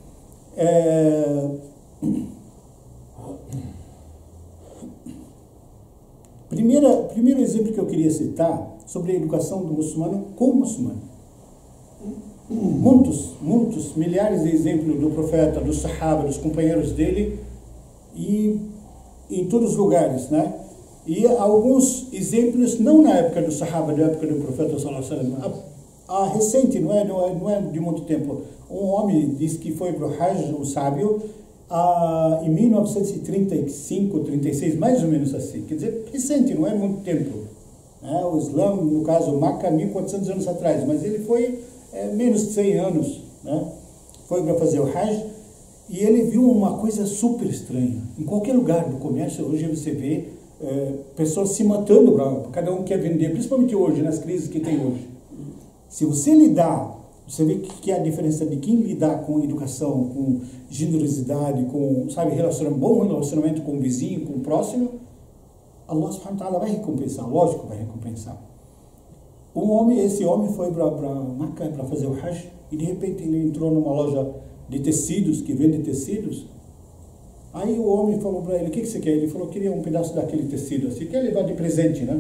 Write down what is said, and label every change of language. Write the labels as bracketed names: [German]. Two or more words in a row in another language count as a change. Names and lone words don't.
[Portuguese] Primeiro exemplo que eu queria citar sobre a educação do muçulmano com o muçulmano. Muitos, milhares de exemplos do profeta, dos sahaba, dos companheiros dele, e em todos os lugares, né? E alguns exemplos, não na época do sahaba, na época do profeta [Arabic] صلى الله عليه وسلم, [Portuguese] recente, não é de muito tempo. Um homem disse que foi para o Hajj, um sábio, em 1935, 36, mais ou menos assim. Quer dizer, recente, não é muito tempo, né? O Islã, no caso, Maca, 1400 anos atrás, mas ele foi menos de 100 anos, né? Foi para fazer o Hajj, e ele viu uma coisa super estranha. Em qualquer lugar do comércio, hoje você vê pessoas se matando, cada um quer vender, principalmente hoje, nas crises que tem hoje. Se você lidar, você vê que é a diferença de quem lidar com educação, com generosidade, com, sabe, bom relacionamento com o vizinho, com o próximo, [Arabic] الله سبحانه وتعالى [Portuguese] vai recompensar, lógico vai recompensar. Esse homem foi para Meca para fazer o Hajj, e de repente ele entrou numa loja de tecidos, que vende tecidos. Aí o homem falou para ele, o que você quer? Ele falou, queria um pedaço daquele tecido, assim, quer levar de presente, né?